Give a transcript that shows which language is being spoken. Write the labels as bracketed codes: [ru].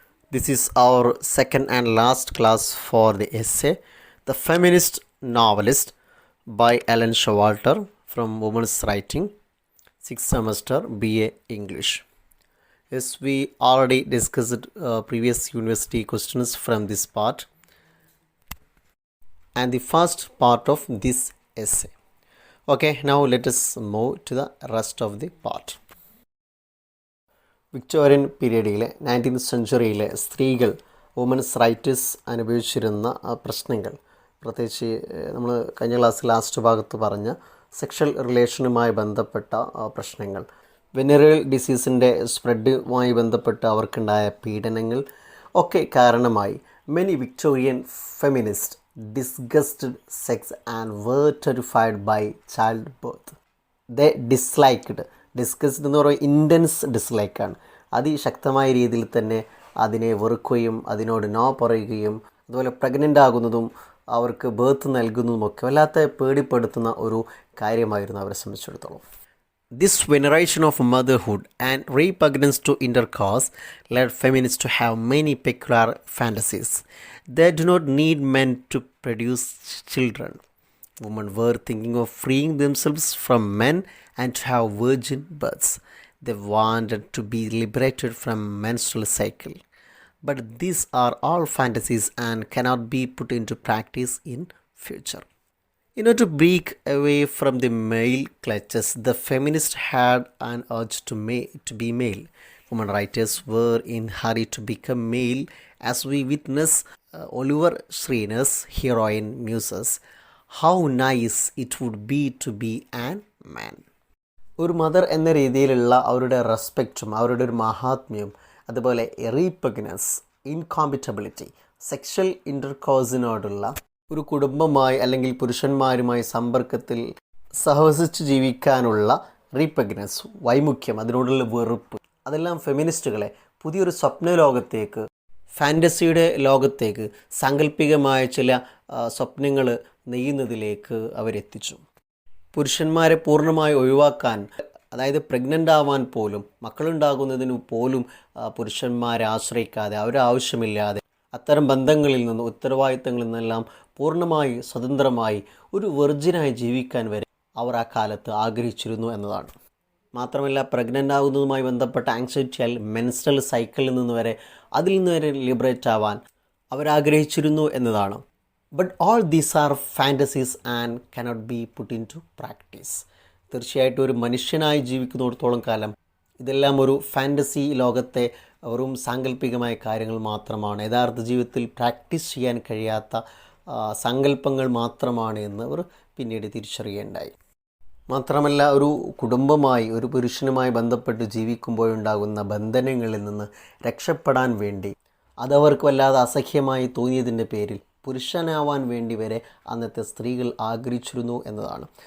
[en] This is our second and last class for the essay The Feminist Novelist by Elaine Showalter from Women's Writing, 6th semester BA English. Yes, we already discussed previous university questions from this part and the first part of this essay. Okay, now let us move to the rest of the part. [ml] Victorian പീരീഡിലെ 19th സെഞ്ച്വറിയിലെ സ്ത്രീകൾ women's writers അനുഭവിച്ചിരുന്ന പ്രശ്നങ്ങൾ, പ്രത്യേകിച്ച് നമ്മൾ കഴിഞ്ഞ class last ഭാഗത്ത് പറഞ്ഞ sexual റിലേഷനുമായി ബന്ധപ്പെട്ട പ്രശ്നങ്ങൾ, venereal ഡിസീസിൻ്റെ സ്പ്രെഡുമായി ബന്ധപ്പെട്ട് അവർക്കുണ്ടായ പീഡനങ്ങൾ ഒക്കെ കാരണമായി [en] Many Victorian feminist disgusted sex and were terrified by childbirth. They disliked, [ml] discussed എന്ന് പറയുമ്പോൾ ഇൻറ്റൻസ് ഡിസ്ലൈക്കാണ്, അതിശക്തമായ രീതിയിൽ തന്നെ അതിനെ വെറുക്കുകയും അതിനോട് നോ പറയുകയും അതുപോലെ പ്രഗ്നൻ്റ് ആകുന്നതും അവർക്ക് ബേർത്ത് നൽകുന്നതുമൊക്കെ വല്ലാത്ത പേടിപ്പെടുത്തുന്ന ഒരു കാര്യമായിരുന്നു അവരെ സംബന്ധിച്ചിടത്തോളം. [en] This veneration of motherhood and repugnance to intercourse led feminists to have many peculiar fantasies. They do not need men to produce children. Women were thinking of freeing themselves from men and to have virgin births. They wanted to be liberated from menstrual cycle. But these are all fantasies and cannot be put into practice in future. In order to break away from the male clutches, the feminists had an urge to be male. Women writers were in hurry to become male, as we witness Oliver Schreiner's heroine muses. How nice it would be to be an man. [ml] ഒരു mother എന്ന രീതിയിലുള്ള അവരുടെ റെസ്പെക്റ്റും അവരുടെ ഒരു മഹാത്മ്യവും അതുപോലെ റീപഗ്നൻസ്, ഇൻകോമ്പറ്റബിലിറ്റി, sexual ഇൻ്റർകോഴ്സിനോടുള്ള ഒരു കുടുംബമായി അല്ലെങ്കിൽ പുരുഷന്മാരുമായി സമ്പർക്കത്തിൽ സഹവസിച്ച് ജീവിക്കാനുള്ള റീപഗ്നൻസ്, വൈമുഖ്യം, അതിനോടുള്ള വെറുപ്പ്, അതെല്ലാം ഫെമിനിസ്റ്റുകളെ പുതിയൊരു സ്വപ്ന ലോകത്തേക്ക്, ഫാൻറ്റസിയുടെ ലോകത്തേക്ക്, സാങ്കല്പികമായ ചില സ്വപ്നങ്ങൾ നെയ്യുന്നതിലേക്ക് അവരെത്തിച്ചു. പുരുഷന്മാരെ പൂർണ്ണമായി ഒഴിവാക്കാൻ, അതായത് പ്രഗ്നൻ്റ് ആവാൻ പോലും, മക്കളുണ്ടാകുന്നതിന് പോലും പുരുഷന്മാരെ ആശ്രയിക്കാതെ, അവരെ ആവശ്യമില്ലാതെ അത്തരം ബന്ധങ്ങളിൽ നിന്ന്, ഉത്തരവാദിത്തങ്ങളിൽ നിന്നെല്ലാം പൂർണ്ണമായി സ്വതന്ത്രമായി ഒരു വെർജിനായി ജീവിക്കാൻ വരെ അവർ ആ കാലത്ത് ആഗ്രഹിച്ചിരുന്നു എന്നതാണ്. മാത്രമല്ല, പ്രഗ്നൻ്റ് ആകുന്നതുമായി ബന്ധപ്പെട്ട ആങ്സൈറ്റിയാൽ മെൻസ്ട്രൽ സൈക്കിളിൽ നിന്ന് വരെ, അതിൽ നിന്ന് വരെ ലിബറേറ്റ് ആവാൻ അവരാഗ്രഹിച്ചിരുന്നു എന്നതാണ്. [en] But all these are fantasies and cannot be put into practice. [ml] തീർച്ചയായിട്ടും ഒരു മനുഷ്യനായി ജീവിക്കുന്നിടത്തോളം കാലം ഇതെല്ലാം ഒരു ഫാൻറ്റസി ലോകത്തെ വെറും സാങ്കല്പികമായ കാര്യങ്ങൾ മാത്രമാണ്, യഥാർത്ഥ ജീവിതത്തിൽ പ്രാക്ടീസ് ചെയ്യാൻ കഴിയാത്ത സങ്കല്പങ്ങൾ മാത്രമാണ് എന്ന് അവർ പിന്നീട് തിരിച്ചറിയേണ്ടായി. മാത്രമല്ല, ഒരു കുടുംബമായി, ഒരു പുരുഷനുമായി ബന്ധപ്പെട്ട് ജീവിക്കുമ്പോഴുണ്ടാകുന്ന ബന്ധനങ്ങളിൽ നിന്ന് രക്ഷപ്പെടാൻ വേണ്ടി, അതവർക്ക് വല്ലാതെ അസഹ്യമായി തോന്നിയതിൻ്റെ പേരിൽ പുരുഷനാവാൻ വേണ്ടി വരെ അന്നത്തെ സ്ത്രീകൾ ആഗ്രഹിച്ചിരുന്നു എന്നതാണ്.